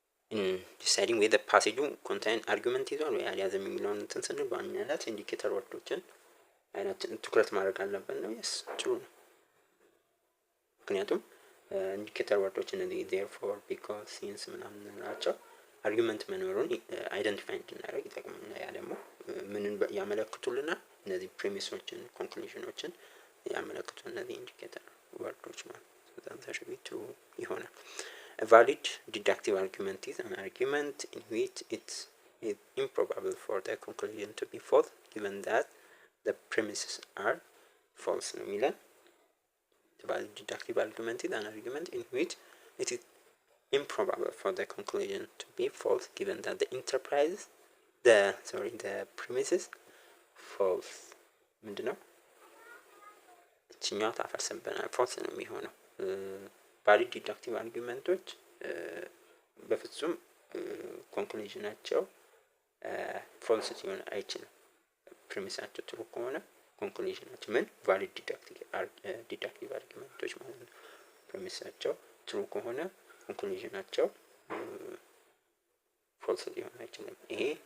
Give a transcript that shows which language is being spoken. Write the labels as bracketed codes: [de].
[en] in deciding whether passage contain argument [am] ይዟል ወይ አልያዘም የሚለውን እንትን ስንል በዋናነት ኢንዲኬተር ወርዶችን አይነት ትኩረት ማድረግ አለብን ነው። yes true ነው። ምክንያቱም ኢንዲኬተር ወርዶች እነዚህ therefore because since ምናምን ናቸው አርጊመንት መኖሩን አይደንቲፋይ እንድናደርግ ይጠቅሙና ያ ደግሞ ምንን ያመለክቱልናል? እነዚህ ፕሪሚሶችን ኮንክሉዥኖችን ያመለክቱ እነዚህ ኢንዲኬተር ወርዶች ማለት ነው። ዛንታ ሹድ ቢ ትሩ ይሆናል። [en] A valid deductive argument is an argument in which it is improbable for the conclusion to be false given that the premises are false [am] ነው የሚለን። [en] The valid deductive argument is an argument in which it is improbable for the conclusion to be false given that the premises false [am] ምንድነው? እችኛው ታፈርሰብናል። ፎልስ ነው የሚሆነው። ቫሊድ ዲዳክቲቭ አርጊመንቶች በፍጹም ኮንክሉዥናቸው ፎልስ ሲሆን አይችልም። ፕሪሚሳቸው ትሩ ከሆነ ኮንክሉዥናቸው ምን ቫሊድ ዲዳክቲቭ አርጊመንቶች ማለት ነው። ፕሪሚሳቸው ትሩ ከሆነ ኮንክሉዥናቸው ፎልስ ሊሆን አይችልም። ይሄ